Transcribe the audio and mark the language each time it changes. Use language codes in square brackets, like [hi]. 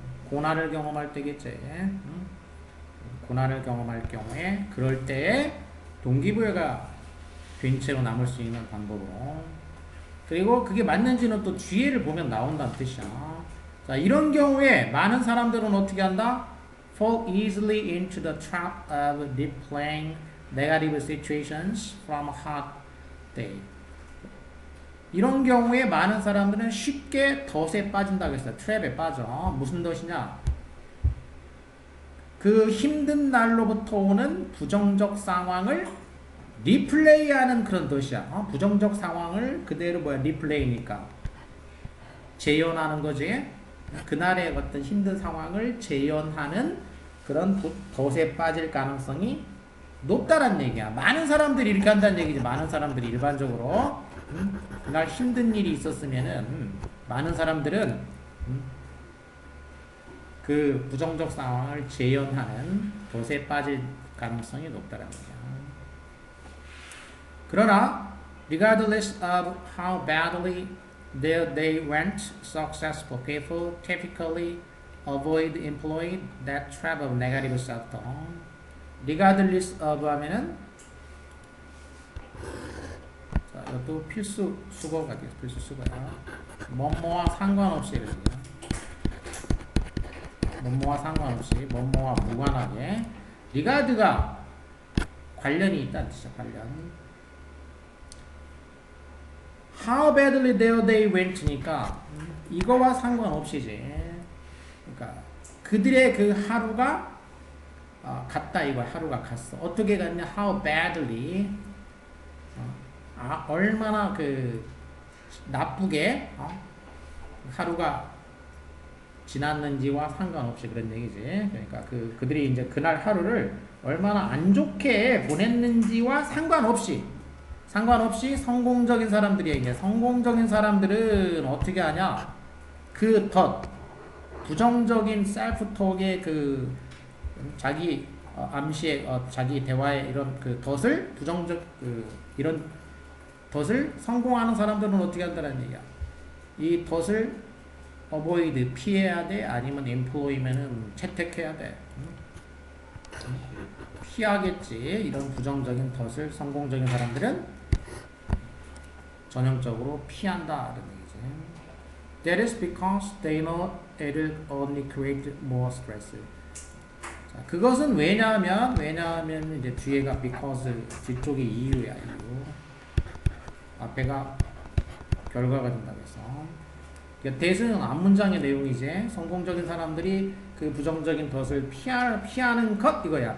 [ko] 고난을 경험할 때겠지. 고난을 경험할 경우에 그럴 때에 동기부여가 된 채로 남을 수 있는 방법으로. 그리고 그게 맞는지는 또 뒤에를 보면 나온다는 뜻이야. 자, 이런 경우에 많은 사람들은 어떻게 한다? [en] Fall easily into the trap of replaying negative situations from a hot day. [ko] 이런 경우에 많은 사람들은 쉽게 덫에 빠진다고 했어요. 트랩에 빠져. 무슨 덫이냐? 그 힘든 날로부터 오는 부정적 상황을 리플레이하는 그런 덫이야. 부정적 상황을 그대로 리플레이니까 재현하는 거지. 그날의 어떤 힘든 상황을 재현하는 그런 덫에 빠질 가능성이 높다는 얘기야. 많은 사람들이 이렇게 한다는 얘기지. 많은 사람들이 일반적으로 그날 힘든 일이 있었으면은 많은 사람들은 그 부정적 상황을 재현하는 덫에 빠질 가능성이 높다는 거야. 그러나 [en] regardless of how badly their day went, successful people typically avoid employing that trap of negative self-talk. regardless of [ko] 하면은 자, 이것도 필수 수거가 돼요. 필수 수거야. 뭐뭐와 상관없이 이렇게. 뭐뭐와 상관없이 뭐뭐와 무관하게 regard가 관련이 있다는 뜻이야. 관련. [en] How badly their day went니까 [ko] 이거와 상관없이지. 그러니까 그들의 그 하루가 갔다 이거 하루가 갔어. 어떻게 갔냐? [en] How badly [ko] 얼마나 그 나쁘게 하루가 지났는지와 상관없이 그런 얘기지. 그러니까 그들이 이제 그날 하루를 얼마나 안 좋게 보냈는지와 상관없이 성공적인 사람들이 얘기해. 성공적인 사람들은 어떻게 하냐? 그 부정적인 셀프톡의 그 자기 암시의 자기 대화의 이런 그 덫을 이런 덫을 성공하는 사람들은 어떻게 한다는 얘기야? 이 덫을 avoid 피해야 돼? 아니면 employ면은 채택해야 돼? 피하겠지. 이런 부정적인 덫을 성공적인 사람들은 전형적으로 피한다는 얘기지. [en] That is because they know it will only create more stress. [ko] 자, 그것은 왜냐하면 이제 뒤에가 because 뒤쪽이 이유야. 이유. 앞에가 결과가 된다고 해서. 그러니까 that은 앞문장의 내용이지. 성공적인 사람들이 그 부정적인 덫을 피하는 것 이거야.